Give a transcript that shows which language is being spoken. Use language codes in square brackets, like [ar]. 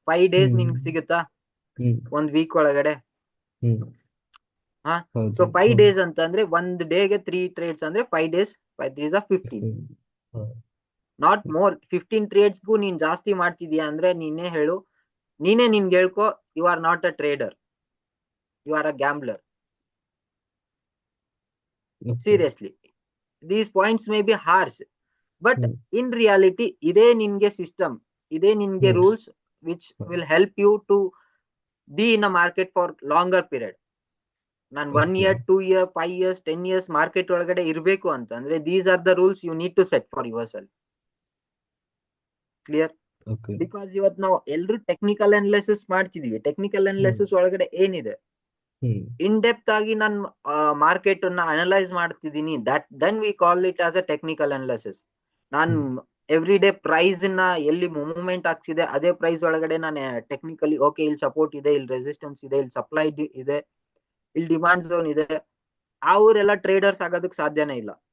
[kn] 5 days ನಿನ್ಗೆ ಸಿಗುತ್ತಾ ಒಂದ್ ವೀಕ್ ಒಳಗಡೆ? ಹಾ, ಸೊ 5 ಡೇಸ್ ಅಂತಂದ್ರೆ ಒಂದ್ ಡೇಗೆ 3 ಟ್ರೇಡ್ಸ್ ಅಂದ್ರೆ 5 ಡೇಸ್, 5 ಡೇಸ್ 15. [en] Not more. [kn] 15 ಟ್ರೇಡ್ಸ್ಗೂ ನೀನ್ ಜಾಸ್ತಿ ಮಾಡ್ತಿದ್ಯಾ ಅಂದ್ರೆ ನೀನೇ ಹೇಳು, ನೀನೇ ನಿನ್ಗೆ ಹೇಳ್ಕೊ, [en] You are not a trader, you are a gambler. Seriously, these points may be harsh, but in reality [kn] ಇದೇ ನಿನ್ಗೆ ಸಿಸ್ಟಮ್, ಇದೇ ನಿನ್ಗೆ rules [en] which will help you to be in a market for longer period. ನಾನ್ 1 year, 2 year, 5 years, 10 years [kn] market ಒಳಗಡೆ ಇರ್ಬೇಕು ಅಂತಂದ್ರೆ [en] these are the rules you need to set for yourself. Clear? [kn] Because ಇವತ್ ನಾವು ಎಲ್ರು technical analysis ಮಾಡ್ತಿದೀವಿ. Technical analysis ಒಳಗಡೆ ಏನಿದೆ, in depth ಆಗಿ ನಾನು ಮಾರ್ಕೆಟ್ ಅನ್ನ ಅನಲೈಸ್ ಮಾಡ್ತಿದ್ದೀನಿ, [en] That then we call it as a technical analysis. [kn] ನಾನು ಎವ್ರಿ ಡೇ ಪ್ರೈಸ್ ನ ಎಲ್ಲಿ ಮೂವ್ಮೆಂಟ್ ಆಗ್ತಿದೆ ಅದೇ ಪ್ರೈಸ್ ಒಳಗಡೆ ನಾನು ಟೆಕ್ನಿಕಲಿ ಓಕೆ ಇಲ್ಲಿ ಸಪೋರ್ಟ್ ಇದೆ, ಇಲ್ಲಿ ರೆಸಿಸ್ಟೆನ್ಸ್ ಇದೆ, ಇಲ್ಲಿ ಸಪ್ಲೈ ಇದೆ, ಇಲ್ಲಿ ಡಿಮಾಂಡ್ ಝೋನ್ ಇದೆ, ಅವರೆಲ್ಲ ಟ್ರೇಡರ್ಸ್ ಆಗೋದಕ್ಕೆ ಸಾಧ್ಯನೇ ಇಲ್ಲ.